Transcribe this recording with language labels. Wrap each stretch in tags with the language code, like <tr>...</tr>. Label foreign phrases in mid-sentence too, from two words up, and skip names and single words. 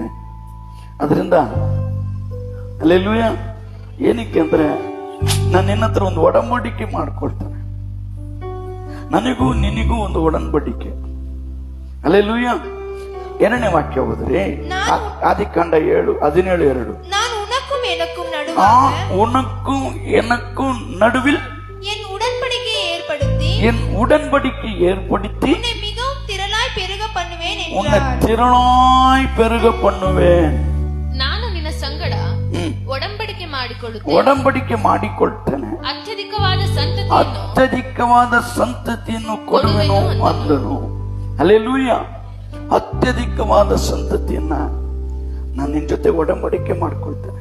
<kn>ಅದರಿಂದ ಹಲ್ಲೆಲೂಯಾ. ಏನಕ್ಕೆ ಅಂದ್ರೆ ನಾನು ನಿನ್ನ ಹತ್ರ ಒಂದು ಒಡಂಬಡಿಕೆ ಮಾಡ್ಕೊಳ್ತೇನೆ, ನನಗೂ ನಿನಗೂ ಒಂದು ಒಡಂಬಡಿಕೆ. ಹಲ್ಲೆಲೂಯಾ. 2ನೇ ವಾಕ್ಯ ಹೋದ್ರೆ ಆದಿಕಾಂಡ 7:17.</kn> <ta>உனக்கும் எனக்கும் நடுவில் என் உடன்படிக்கையை ஏற்படுத்தி உன்னை மிகவும் திரளாய் பெருக பண்ணுவேன் என்றார். உன்னை திரளாய் பெருக பண்ணுவேன்.</ta> <kn>ನಾನು ನಿನ್ನ ಸಂಗಡ ಒಡಂಬಡಿಕೆ ಮಾಡಿಕೊಳ್ಳುತ್ತೇನೆ, ಅತ್ಯಧಿಕವಾದ ಸಂತತಿಯನ್ನು ಕೊಡುವೆನು ಅಂದನು. ಹಲ್ಲೆಲೂಯಾ. ಅತ್ಯಧಿಕವಾದ ಸಂತತಿಯನ್ನ ನಾನು ನಿನ್ನ ಜೊತೆ ಒಡಂಬಡಿಕೆ ಮಾಡ್ಕೊಳ್ತೇನೆ.</kn>